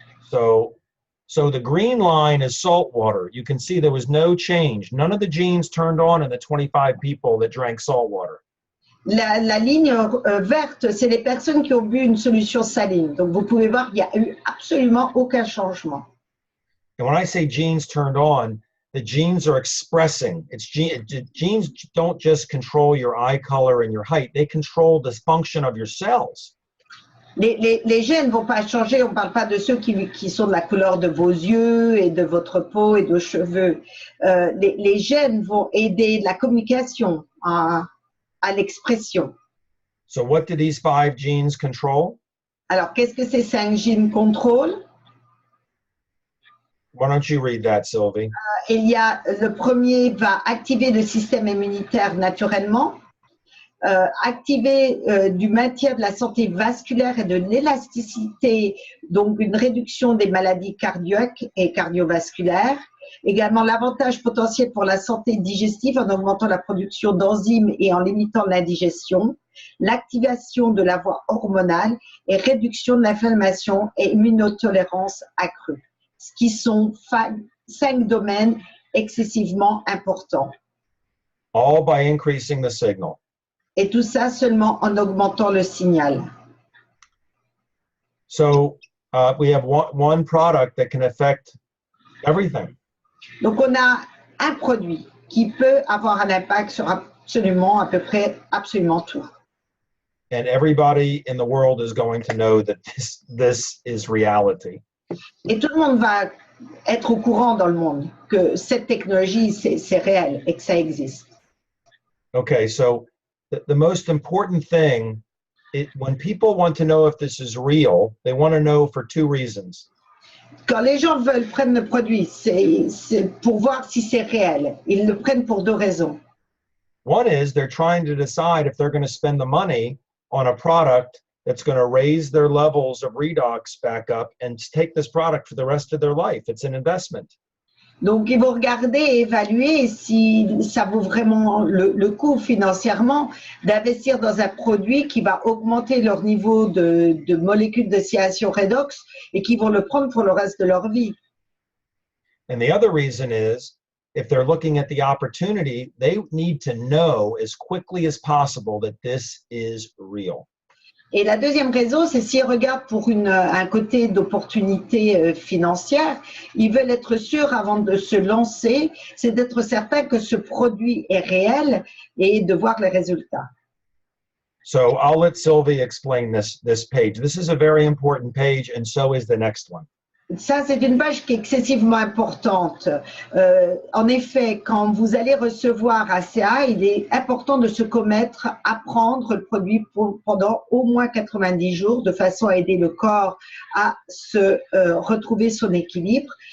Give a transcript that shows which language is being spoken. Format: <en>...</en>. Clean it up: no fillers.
<en>So the green line is salt water. You can see there was no change. None of the genes turned on in the 25 people that drank salt water.</en> <fr>La ligne verte, c'est les personnes qui ont bu une solution saline. Donc, vous pouvez voir qu'il n'y a eu absolument aucun changement.</fr> <en>And when I say genes turned on, the genes are expressing. Genes don't just control your eye color and your height. They control the function of your cells.</en> <fr>Les gènes ne vont pas changer. On ne parle pas de ceux qui sont de la couleur de vos yeux et de votre peau et de vos cheveux. Les gènes vont aider la communication à l'expression.</fr> <en>So what do these 5 genes control?</en> <fr>Alors, qu'est-ce que ces 5 gènes contrôlent?</fr> <en>Why don't you read that, Sylvie?</en> <fr>Il y a, le premier va activer le système immunitaire naturellement, activer du maintien de la santé vasculaire et de l'élasticité, donc une réduction des maladies cardiaques et cardiovasculaires. Également l'avantage potentiel pour la santé digestive en augmentant la production d'enzymes et en limitant l'indigestion, l'activation de la voie hormonale et réduction de l'inflammation et immunotolérance accrue, ce qui sont 5 domaines excessivement importants.</fr> <en>All by increasing the signal.</en> <fr>Et tout ça seulement en augmentant le signal.</fr> <en>So we have one product that can affect everything.</en> <fr>Donc on a un produit qui peut avoir un impact sur absolument, à peu près, absolument tout.</fr> <en>And everybody in the world is going to know that this is reality.</en> <fr>Et tout le monde va être au courant dans le monde que cette technologie, c'est réel et que ça existe.</fr> <en>Okay, so the most important thing, when people want to know if this is real, they want to know for 2 reasons.</en> <fr>Quand les gens prennent le produit, c'est pour voir si c'est réel. Ils le prennent pour 2 raisons.</fr> <en>One is they're trying to decide if they're going to spend the money on a product that's going to raise their levels of redox back up and take this product for the rest of their life. It's an investment.</en> <fr>Donc, ils vont regarder et évaluer si ça vaut vraiment le coup financièrement d'investir dans un produit qui va augmenter leur niveau de molécules de signalisation redox et qui vont le prendre pour le reste de leur vie.</fr> <en>And the other reason is, if they're looking at the opportunity, they need to know as quickly as possible that this is real.</en> <fr>Et la deuxième raison, c'est s'ils regardent pour un côté d'opportunité financière, ils veulent être sûrs avant de se lancer, c'est d'être certain que ce produit est réel et de voir les résultats.</fr> <en>So I'll let Sylvie explain this page. This is a very important page, and so is the next one.</en> <fr>Ça, c'est une page qui est excessivement importante. En effet, quand vous allez recevoir Asea, il est important de se commettre à prendre le produit pendant au moins 90 jours, de façon à aider le corps à se retrouver son équilibre.</fr>